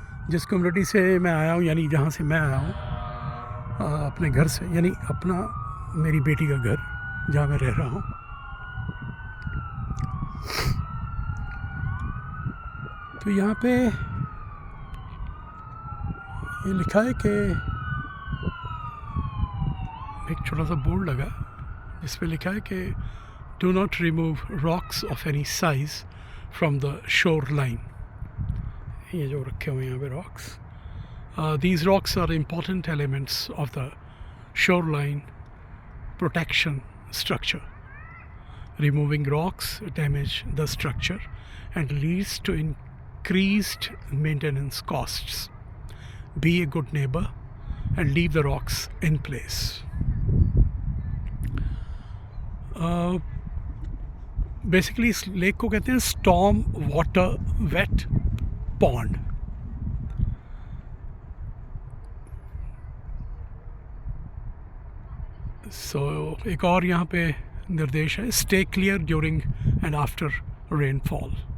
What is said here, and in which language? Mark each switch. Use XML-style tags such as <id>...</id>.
<hi>जिस कम्युनिटी से मैं आया हूँ, यानी जहाँ से मैं आया हूँ अपने घर से, यानी मेरी बेटी का घर जहाँ मैं रह रहा हूँ, तो यहाँ पे ये लिखा है कि एक छोटा सा बोर्ड लगा जिस पे लिखा है कि</hi> <en>Do not remove rocks of any size from the shore line.</en> <hi>ये जो रखे हुए हैं यहाँ पे</hi> <en>Rocks, these rocks are important elements of the shore line protection structure. Removing rocks damage the structure and leads to increased maintenance costs. Be a good neighbor and leave the rocks in place.</en> <hi>Basically इस lake को कहते हैं</hi> <en>storm water wet pond.</en> <hi>So एक और यहाँ पे निर्देश है,</hi> <en>Stay clear during and after rainfall.</en>